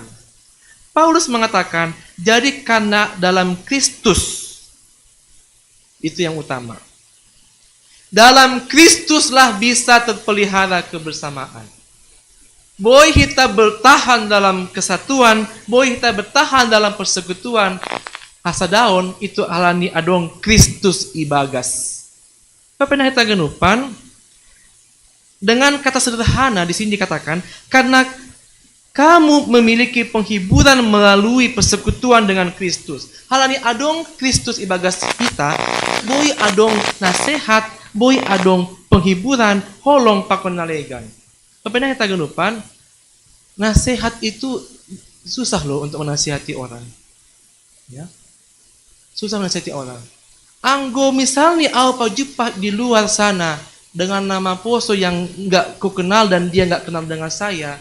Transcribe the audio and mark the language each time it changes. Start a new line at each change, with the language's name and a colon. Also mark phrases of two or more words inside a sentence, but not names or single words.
Indonesian: Paulus mengatakan, jadi karena dalam Kristus, itu yang utama. Dalam Kristuslah bisa terpelihara kebersamaan. Boy kita bertahan dalam kesatuan, boy kita bertahan dalam persekutuan.
Batak Simalungun: Hasadaon itu alani adong Kristus ibagas.
Indonesian: Bapak yang kita genupan, dengan kata sederhana di sini dikatakan, karena kamu memiliki penghiburan melalui persekutuan dengan Kristus.
Batak Simalungun: Halani adong Kristus ibagas kita, boy adong nasihat, boy adong penghiburan, holong pakon nalegan.
Indonesian: Bapak yang kita genupan, nasihat itu susah loh untuk menasihati orang. Ya, susah menasihati orang. Anggo misalnya au jumpa di luar sana dengan nama poso yang nggak ku kenal dan dia nggak kenal dengan saya.